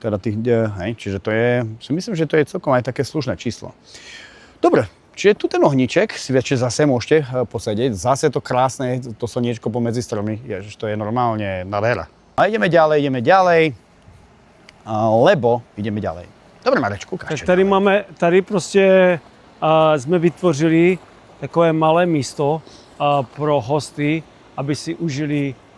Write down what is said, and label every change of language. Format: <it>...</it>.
<sk>Teda čiže to je, si myslím, že to je celkom aj také slušné číslo. Dobre. Čiže tu ten ohníček si večer zase môžete posedieť. Zase to krásne, to slniečko pomedzi stromy. Ježiš, to je normálne nádhera. A ideme ďalej, lebo ideme ďalej. Dobre, Marečku, ukáž.</sk> <cs>Tady prostě jsme vytvořili takové malé místo pro hosty, aby si užili.</cs>